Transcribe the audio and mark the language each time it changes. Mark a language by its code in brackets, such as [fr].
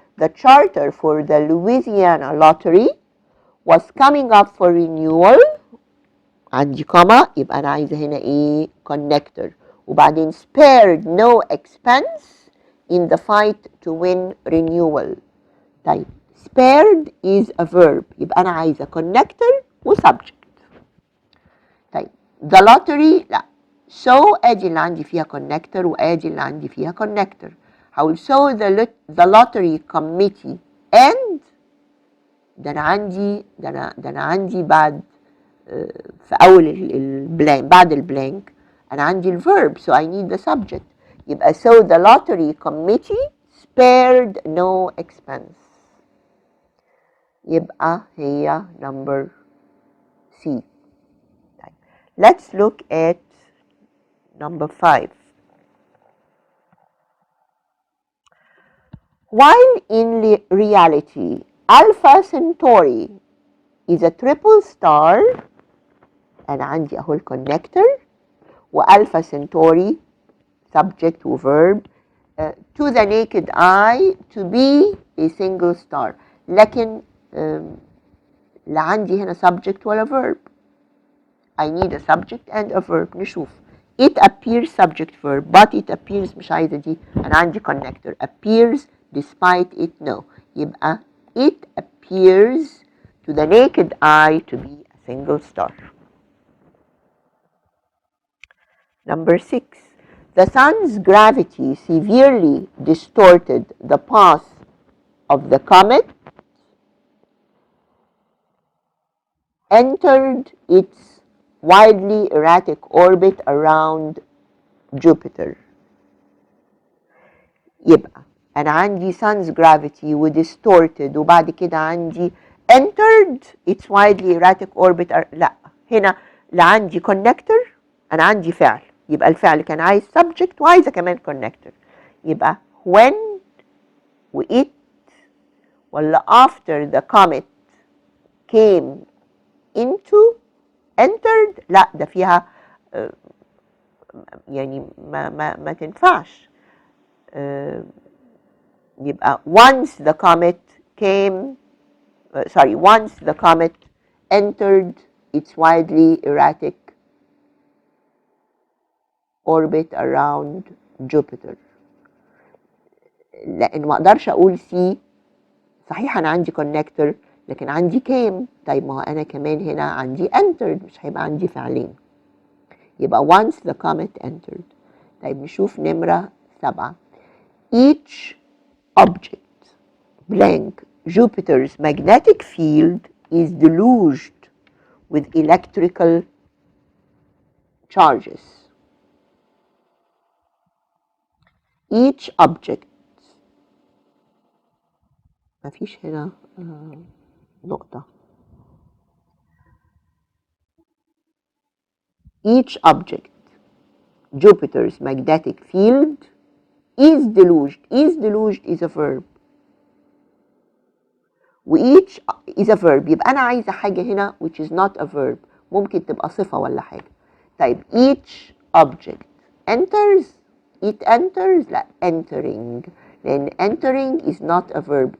[en] The charter for the Louisiana lottery was coming up for renewal. [ar] عندي comma, يبقى أنا عايزة هنا إيه؟ connector. [en] وبعدين spared no expense in the fight to win renewal. طيب, spared is a verb, [ar] يبقى أنا عايزة [en] connector و subject. طيب, the lottery لا. [ar] So ادي اللي عندي فيها connector وادي اللي عندي فيها connector. هقول [en] so the lottery committee and [ar] ده انا عندي بعد في اول البلانك, بعد البلانك انا عندي الverb, [en] so I need the subject. يبقى so the lottery committee spared no expense. [ar] يبقى هي number C. [en] Let's look at number 5. While in reality, Alpha Centauri is a triple star, [ar] أنا عندي أهو الconnector و [en] Alpha Centauri subject و verb to the naked eye to be a single star. [ar] لكن لا عندي هنا subject ولا verb. [en] I need a subject and a verb. [ar] نشوف. [en] It appears subject verb, but it appears [ar] مش عايزة دي, أنا عندي [en] connector. Appears despite it no. يبقى it appears to the naked eye to be a single star. Number 6. The sun's gravity severely distorted the path of the comet, entered its wildly erratic orbit around Jupiter. [ar] يبقى أنا عندي [en] sun's gravity ودistorted [ar] وبعد كده عندي [en] entered its widely erratic orbit. [ar] لا، هنا لا عندي connector، أنا عندي فعل، يبقى الفعل كان عايز subject وعايزة كمان connector. يبقى when و it ولا [en] after the comet came into entered، [ar] لا ده فيها يعني ما تنفعش. [en] يبقى once the comet came once the comet entered its widely erratic orbit around Jupiter. [ar] لأن ما أقدرش أقول سي، صحيح أنا عندي connector لكن عندي came، طيب ما هو أنا كمان هنا عندي entered، مش هيبقى عندي فعلين. [en] يبقى once the comet entered. [ar] طيب نشوف نمرة 7. [en] Each object blank Jupiter's magnetic field is deluged with electrical charges. Each object، [ar] ما فيش هنا نقطة. [en] Each object Jupiter's magnetic field is deluged. Is deluged is a verb. [ar] وeach is a verb، يبقى أنا عايزة حاجة هنا [en] which is not a verb، [ar] ممكن تبقى صفة ولا حاجة. [en] طيب each object enters، it enters، لا entering، لأن entering is not a verb.